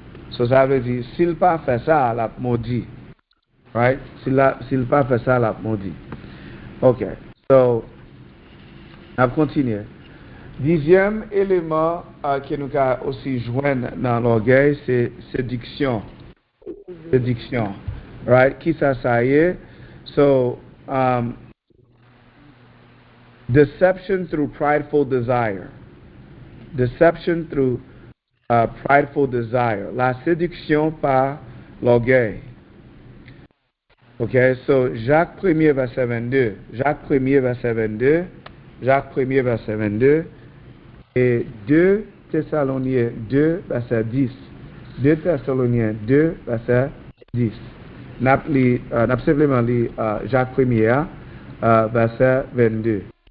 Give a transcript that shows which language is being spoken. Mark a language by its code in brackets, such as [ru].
[fr] So, ça veut dire, s'il pas fait ça, l'a maudit. Right? S'il pas fait ça, l'a maudit. Ok. So, on va continuer. 10e élément que nous avons aussi joint dans l'orgueil, c'est séduction. Séduction. Right? Qui ça y est? [en] So, deception through prideful desire. Deception through prideful desire. [fr] La séduction par l'orgueil. Ok, so Jacques 1er, verset 22. Jacques 1er, verset 22. Jacques 1er, verset 22. Et 2 Thessaloniciens 2, verset 10. 2 Thessaloniciens 2, verset 10. N'a simplement lu Jacques 1er, verset 22.